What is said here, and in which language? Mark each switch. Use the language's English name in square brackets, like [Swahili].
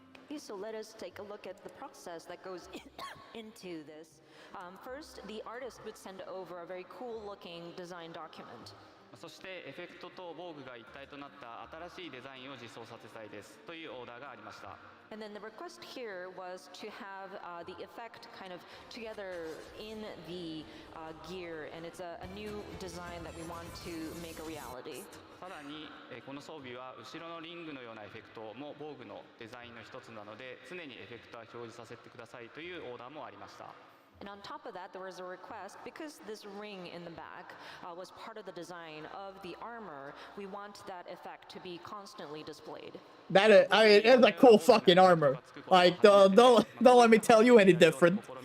[English] Okay, so let us take a look at the process that goes into this. First, the artist would send over a very cool-looking design document. [Japanese] そしてエフェクトと防具が一体となった新しいデザインを実装させたいですというオーダーがありました。 [English] And then the request here was to have the effect kind of together in the gear, and it's a new design that we want to make a reality. [Japanese] さらにこの装備は後ろのリングのようなエフェクトも防具のデザインの一つなので、常にエフェクトは表示させてくださいというオーダーもありました。 [English] And on top of that, there was a request, because this ring in the back was part of the design of the armor, we want that effect to be constantly displayed. That is, I mean, it's a cool fucking armor. Like, don't let me tell you any different.